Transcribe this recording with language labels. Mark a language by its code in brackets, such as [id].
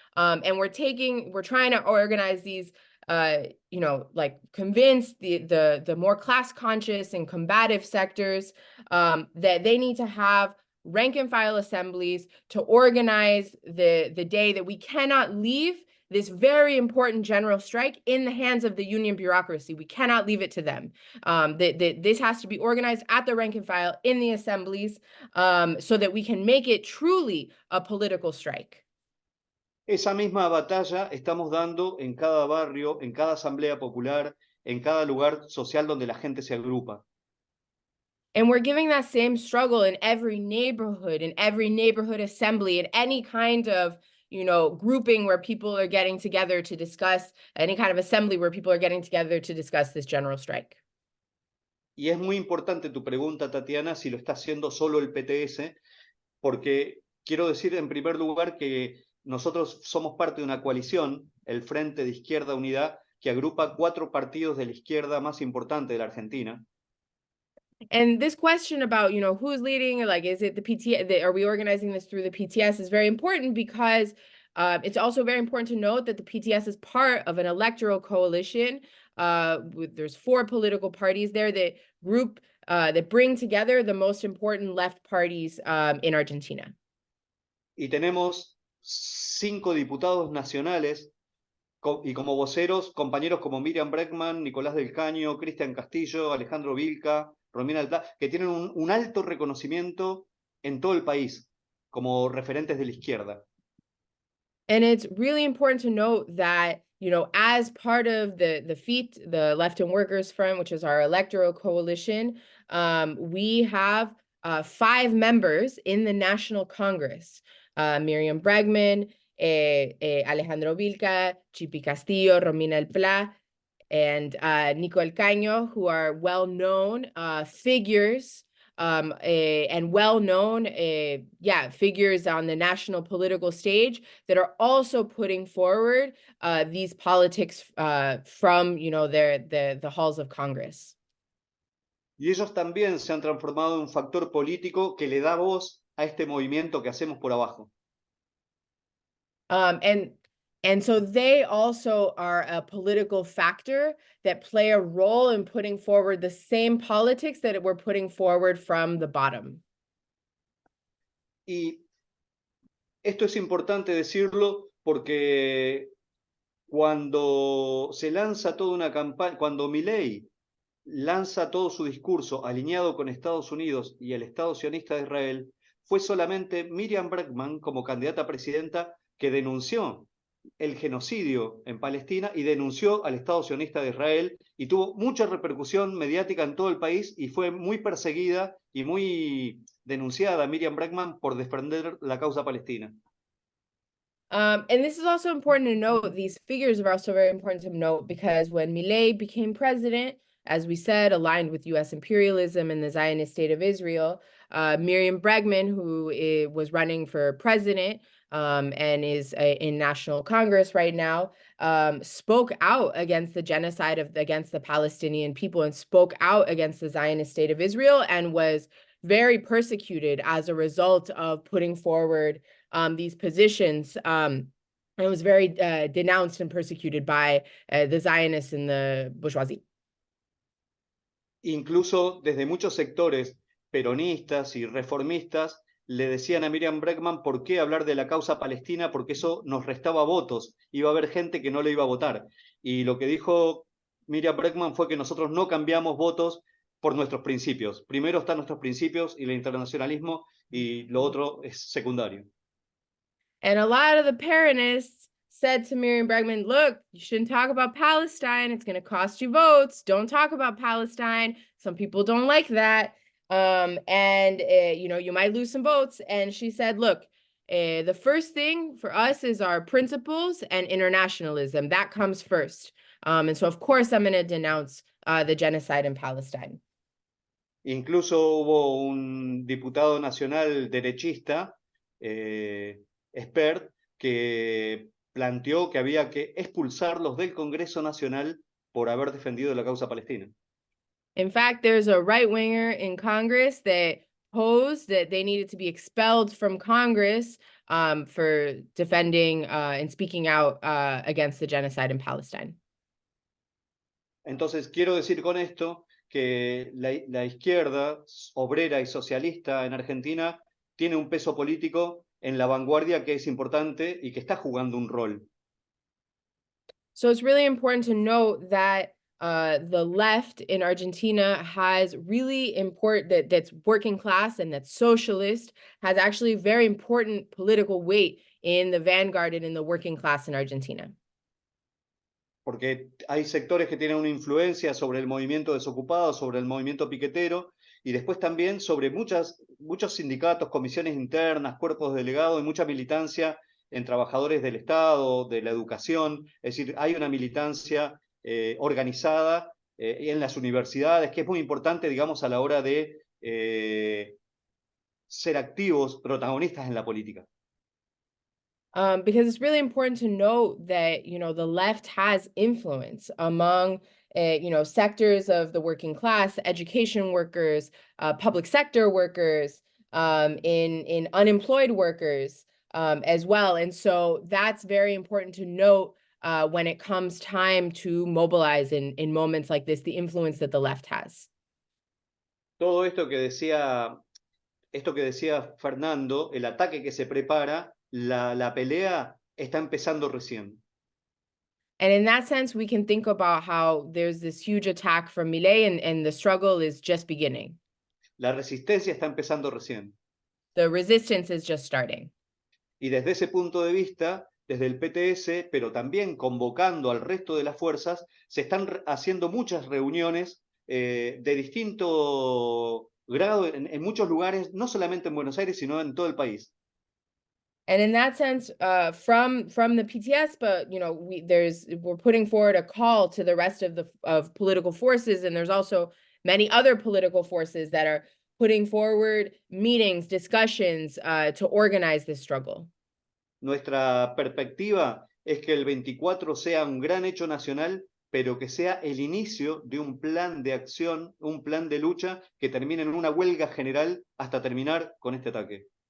[en] And we're trying to organize these, you know, like convince the more class conscious and combative sectors that they need to have rank and file assemblies to organize the day that we cannot leave this very important general strike in the hands of the union bureaucracy. We cannot leave it to them. This has to be organized at the rank and file in the assemblies so that we can make it truly a political strike. [es] Esa misma batalla estamos dando en cada barrio, en cada asamblea popular, en cada lugar social donde la gente se agrupa. [en] And we're giving that same struggle in every neighborhood assembly, in any kind of, you know, grouping where people are getting together to discuss, any kind of assembly where people are getting together to discuss this general strike. [es] Y es muy importante tu pregunta, Tatiana, si lo está haciendo solo el PTS, porque quiero decir en primer lugar que nosotros somos parte de una coalición, el Frente de Izquierda Unidad, que agrupa 4 partidos de la izquierda más importante de la Argentina. [en] And this question about, you know, who's leading, like, is it the PTS, are we organizing this through the PTS, is very important because it's also very important to note that the PTS is part of an electoral coalition. There's 4 political parties there that bring together the most important left parties in Argentina. [es] Y tenemos 5 diputados nacionales y como voceros, compañeros como Miriam Bregman, Nicolás del Caño, Cristian Castillo, Alejandro Vilca, Romina Alplá, que tienen un alto reconocimiento en todo el país como referentes de la izquierda. [en] And it's really important to note that, you know, as part of the FIT, the Left and Workers Front, which is our electoral coalition, we have 5 members in the National Congress. Miriam Bregman, Alejandro Vilca, Chipi Castillo, Romina Alplá, and Nico El Caño, who are well-known figures and well-known figures on the national political stage that are also putting forward these politics from, you know, the halls of Congress. [es] Y ellos también se han transformado en un factor político que le da voz a este movimiento que hacemos por abajo. [en] And so they also are a political factor that play a role in putting forward the same politics that we're putting forward from the bottom. [es] Y esto es importante decirlo porque cuando se lanza toda una campaña, cuando Milei lanza todo su discurso alineado con Estados Unidos y el Estado sionista de Israel, fue solamente Miriam Bregman como candidata a presidenta que denunció el genocidio en Palestina y denunció al Estado sionista de Israel y tuvo mucha repercusión mediática en todo el país y fue muy perseguida y muy denunciada Miriam Bregman por defender la causa palestina. [en] And this is also important to note, these figures are also very important to note because when Milei became president, as we said, aligned with US imperialism and the Zionist state of Israel, Miriam Bregman, who was running for president, and is in National Congress right now, spoke out against the genocide against the Palestinian people and spoke out against the Zionist state of Israel and was very persecuted as a result of putting forward these positions. And was very denounced and persecuted by the Zionists and the bourgeoisie. [es] Incluso desde muchos sectores peronistas y reformistas le decían a Miriam Bregman por qué hablar de la causa palestina, porque eso nos restaba votos, iba a haber gente que no le iba a votar. Y lo que dijo Miriam Bregman fue que nosotros no cambiamos votos por nuestros principios. Primero están nuestros principios y el internacionalismo, y lo otro es secundario. [en] And a lot of the Peronists said to Miriam Bregman, look, you shouldn't talk about Palestine. It's going to cost you votes. Don't talk about Palestine. Some people don't like that. You might lose some votes. And she said, look, the first thing for us is our principles and internationalism. That comes first. And so, of course, I'm going to denounce the genocide in Palestine. [es] Incluso hubo un diputado nacional derechista, expert, que planteó que había que expulsarlos del Congreso Nacional por haber defendido la causa palestina. [en] In fact, there's a right-winger in Congress that posed that they needed to be expelled from Congress for defending and speaking out against the genocide in Palestine. [es] Entonces, quiero decir con esto que la izquierda obrera y socialista en Argentina tiene un peso político en la vanguardia que es importante y que está jugando un rol. [en] So it's really important to note that the left in Argentina has really important, that's working class and that's socialist, has actually very important political weight in the vanguard and in the working class in Argentina. [es] Porque hay sectores que tienen una influencia sobre el movimiento desocupado, sobre el movimiento piquetero, y después también sobre muchos sindicatos, comisiones internas, cuerpos delegados y mucha militancia en trabajadores del Estado, de la educación. Es decir, hay una militancia organizada en las universidades, que es muy importante, digamos, a la hora de ser activos, protagonistas en la política. [en] Because it's really important to note that, the left has influence among, sectors of the working class, education workers, public sector workers, in unemployed workers as well. And so that's very important to note when it comes time to mobilize in moments like this, the influence that the left has. [es] Todo esto que decía Fernando, el ataque que se prepara, la pelea está empezando recién. [en] And in that sense, we can think about how there's this huge attack from Milei and the struggle is just beginning. [es] La resistencia está empezando recién. [en] The resistance is just starting. [es] Y desde ese punto de vista, desde el PTS, pero también convocando al resto de las fuerzas, se están haciendo muchas reuniones de distinto grado en muchos lugares, no solamente en Buenos Aires, sino en todo el país. [en] And in that sense, from the PTS, but we're putting forward a call to the rest of political forces, and there's also many other political forces that are putting forward meetings, discussions to organize this struggle. [es] Nuestra perspectiva es que el 24 sea un gran hecho nacional, pero que sea el inicio de un plan de acción, un plan de lucha que termine en una huelga general hasta terminar con este ataque.